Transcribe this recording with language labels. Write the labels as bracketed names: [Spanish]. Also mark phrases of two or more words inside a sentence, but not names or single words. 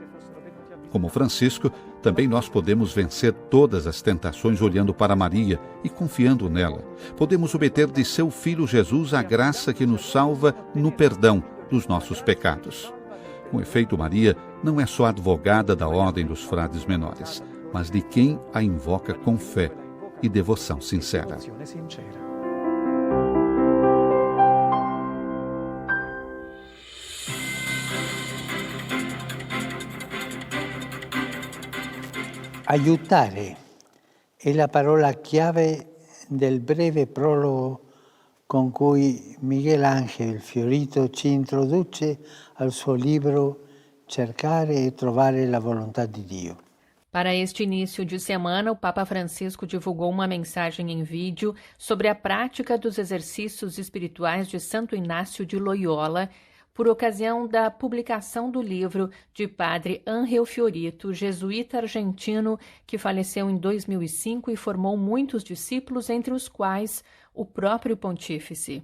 [Portuguese] Como Francisco, também nós podemos vencer todas as tentações olhando para Maria e confiando nela. Podemos obter de seu Filho Jesus a graça que nos salva no perdão dos nossos pecados. Com efeito, Maria não é só advogada da ordem dos frades menores, mas de quem a invoca com fé e devoção sincera. [Italian] Aiutare è la parola chiave del breve prologo con cui Miguel Ángel Fiorito ci introduce al suo libro Cercare e trovare la volontà di Dio. [Portuguese] Para este início de semana, o Papa Francisco divulgou uma mensagem em vídeo sobre a prática dos exercícios espirituais de Santo Inácio de Loyola, por ocasião da publicação do livro de padre Ángel Fiorito, jesuíta argentino que faleceu em 2005 e formou muitos discípulos, entre os quais o próprio pontífice.